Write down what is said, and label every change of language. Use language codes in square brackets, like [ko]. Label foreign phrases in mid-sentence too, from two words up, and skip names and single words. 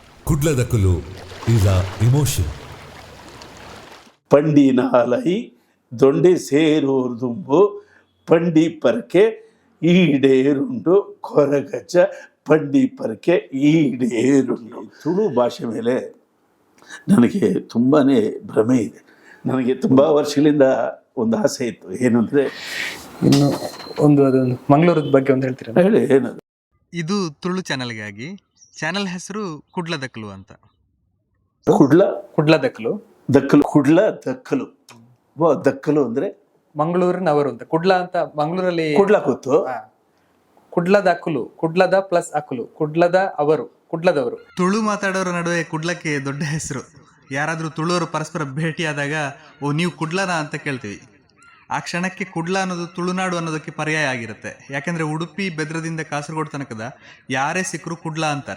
[en] ಕುಡ್ಲದಕಲು is a emotion. [tcy] ಪಂಡಿ ನಾಲೈ ದೊಂಡೆ ಸೇರೋರ್ದುಂಬು ಪಂಡಿ ಪರಕೆ ಈಡೇರುಂಡು ಕೊರಗಜ ಪಂಡಿ ಪರಕೆ ಈಡೇರುಂಡು. [kn] ತುಳು ಭಾಷೆ ಮೇಲೆ ನನಗೆ ತುಂಬಾ ಭ್ರಮೆ ಇದೆ. ನನಗೆ ತುಂಬ ವರ್ಷಗಳಿಂದ ಒಂದು ಆಸೆ ಇತ್ತು. ಏನು ಅಂದರೆ ಇನ್ನು ಅದೊಂದು ಮಂಗಳೂರದ ಬಗ್ಗೆ ಒಂದು ಹೇಳ್ತೀರಾ? ಹೇಳಿ, ಏನದು? ಇದು ತುಳು ಚಾನಲ್ಗಾಗಿ. ಚಾನಲ್ ಹೆಸರು ಕುಡ್ಲದಕಲು ಅಂತ. ಕುಡ್ಲದಕಲು ದಕ್ಕಲು ದಕ್ಕಲು ಅಂದರೆ ಮಂಗಳೂರಿನವರು ಅಂತ. ಕುಡ್ಲ ಅಂತ ಮಂಗಳೂರಲ್ಲಿ ಕುಡ್ಲ ಕೂತು ಕುಡ್ಲದ ಅಕುಲು, ಕುಡ್ಲದ ಪ್ಲಸ್ ಅಕುಲು, ಕುಡ್ಲದ ಅವರು, ಕುಡ್ಲದವರು. ತುಳು ಮಾತಾಡೋರ ನಡುವೆ ಕುಡ್ಲಕ್ಕೆ ದೊಡ್ಡ ಹೆಸರು. ಯಾರಾದರೂ ತುಳುವರು ಪರಸ್ಪರ ಭೇಟಿಯಾದಾಗ ಓ ನೀವು ಕುಡ್ಲನ ಅಂತ ಕೇಳ್ತೀವಿ. ಆ ಕ್ಷಣಕ್ಕೆ ಕುಡ್ಲ ಅನ್ನೋದು ತುಳುನಾಡು ಅನ್ನೋದಕ್ಕೆ ಪರ್ಯಾಯ ಆಗಿರುತ್ತೆ. ಯಾಕೆಂದರೆ ಉಡುಪಿ ಬೆದ್ರದಿಂದ ಕಾಸರಗೋಡು ತನಕದ ಯಾರೇ ಸಿಕ್ಕರು ಕುಡ್ಲ ಅಂತಾರೆ.